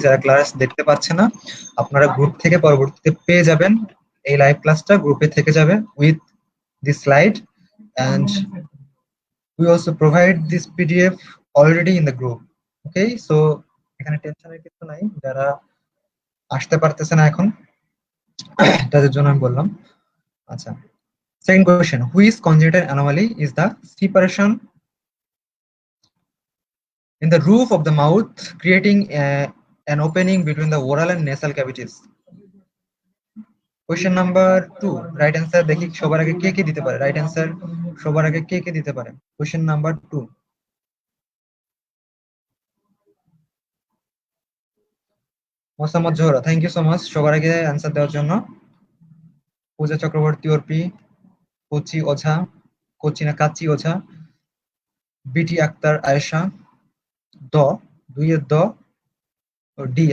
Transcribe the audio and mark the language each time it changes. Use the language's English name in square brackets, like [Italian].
[Bangla] যারা ক্লাস দেখতে পাচ্ছে না, আপনারা গ্রুপ থেকে পরবর্তীতে পেয়ে যাবেন এই লাইভ ক্লাসটা, গ্রুপে থেকে যাবে with this slide, [English] and we also provide this PDF already in the group. [Bangla] Okay, so এখানে টেনশনের কিছু নাই। যারা আসতে পারতেছে না এখন, তাদের জন্য আমি বললাম। [English] আচ্ছা, second question, which congenital anomaly is the separation in the roof of the mouth, creating an opening between the oral and nasal cavities? [Bangla] Question number 2, right answer দেখি সবার আগে কে কে দিতে পারে। রাইট অ্যান্সার সবার আগে কে কে দিতে পারে question number 2? Mosammat Zohra, [English] thank you so much [Bangla] সবার আগে অ্যান্সার দেওয়ার জন্য। পূজা চক্রবর্তী, অর্পি, কচি ওঝা, কচি না কাচি ওঝা, বিটি আক্তার আয়েশা, দ, দুইয়ের দ, ও ডি।